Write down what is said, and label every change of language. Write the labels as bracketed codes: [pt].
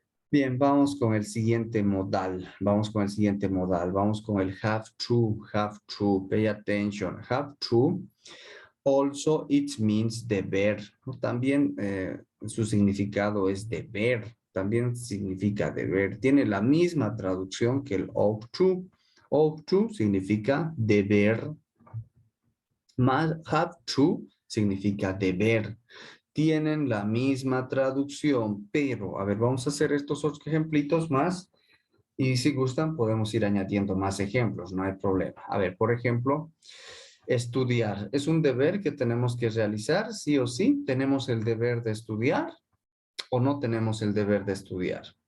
[es] Bien, vamos con el siguiente modal, vamos con el have to, [en] pay attention, [es] have to. [en] Also, it means deber. [es] También su significado es deber. También significa deber. Tiene la misma traducción que el ought to. Ought to significa deber. Más have to significa deber. Tienen la misma traducción, pero, a ver, vamos a hacer estos otros ejemplitos más. Y si gustan, podemos ir añadiendo más ejemplos, no hay problema. A ver, por ejemplo, estudiar. ¿Es un deber que tenemos que realizar? Sí o sí. ¿Tenemos el deber de estudiar o no tenemos el deber de estudiar?